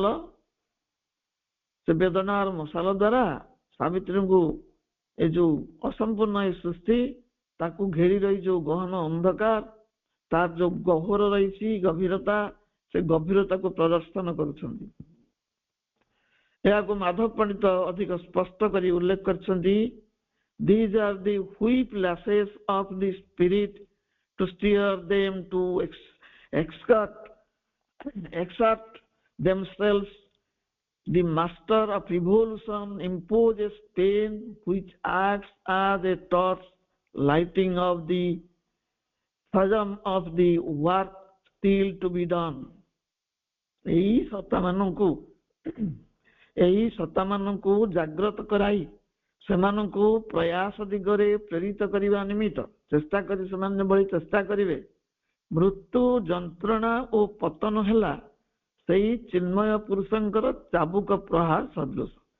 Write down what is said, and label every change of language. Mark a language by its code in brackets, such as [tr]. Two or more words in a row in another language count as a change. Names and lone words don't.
[or] ସେ ବେଦନାର ମଶାଲ ଦ୍ୱାରା ସାବିତ୍ରୀଙ୍କୁ ଏ ଯୋଉ ଅସମ୍ପୂର୍ଣ୍ଣ ଏ ସୃଷ୍ଟି, ତାକୁ ଘେରି ରହି ଯୋଉ ଗହନ ଅନ୍ଧକାର, ତାର ଯୋଉ ଗହ୍ୱର ରହିଛି ଗଭୀରତା, ସେ ଗଭୀରତାକୁ ପ୍ରଦର୍ଶନ କରୁଛନ୍ତି। ଏହାକୁ ମାଧବ ପଣ୍ଡିତ ଅଧିକ ସ୍ପଷ୍ଟ କରି ଉଲ୍ଲେଖ କରିଛନ୍ତି। [en] These are the whip lashes of the spirit to steer them to exert themselves. The master of revolution imposes pain which acts as a torch, lighting of the fathom of the work still to be done. [or] ଏହି ସତ୍ତାମାନଙ୍କୁ ଜାଗ୍ରତ କରାଇ ସେମାନଙ୍କୁ ପ୍ରୟାସ ଦିଗରେ ପ୍ରେରିତ କରିବା ନିମିତ୍ତ ଚେଷ୍ଟା କରି ସେମାନେ ଭଳି ଚେଷ୍ଟା କରିବେ। ମୃତ୍ୟୁ, ଯନ୍ତ୍ରଣା ଓ ପତନ ହେଲା ସେଇ ଚିନ୍ମୟ ପୁରୁଷଙ୍କର ଚାବୁକ ପ୍ରହାର ସଦୃଶ।